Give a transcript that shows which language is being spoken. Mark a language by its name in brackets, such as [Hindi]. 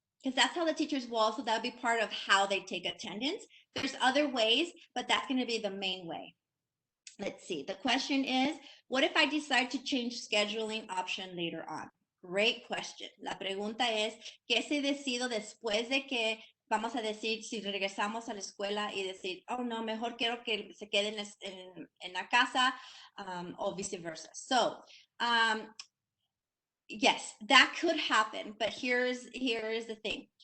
[English] Because that's how the teachers will also, that'll be part of how they take attendance. There's other ways, but that's going to be the main way. Let's see. The question is, what if I decide to change scheduling option later on? Great question. [Spanish] La pregunta es, ¿qué si decido después de que, vamos a decir, si regresamos a la escuela y decir, oh no, mejor quiero que se queden en la casa, o viceversa? [English] So, yes, that could happen, but here's the thing.